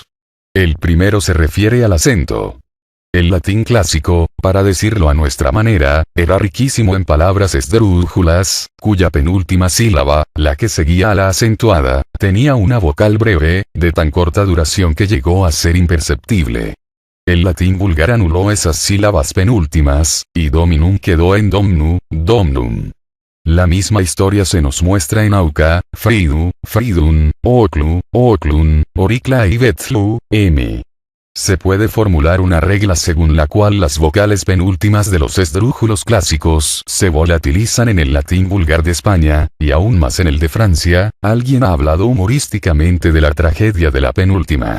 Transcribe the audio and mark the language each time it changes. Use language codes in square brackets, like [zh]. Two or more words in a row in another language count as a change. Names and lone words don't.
[es] El primero se refiere al acento. El latín clásico, para decirlo a nuestra manera, era riquísimo en palabras esdrújulas, cuya penúltima sílaba, la que seguía a la acentuada, tenía una vocal breve, de tan corta duración que llegó a ser imperceptible. El latín vulgar anuló esas sílabas penúltimas, y dominum quedó en domnum. La misma historia se nos muestra en auca, fridu, fridun, oclun, oricla y betlu, m. Se puede formular una regla según la cual las vocales penúltimas de los esdrújulos clásicos se volatilizan en el latín vulgar de España, y aún más en el de Francia. Alguien ha hablado humorísticamente de la tragedia de la penúltima.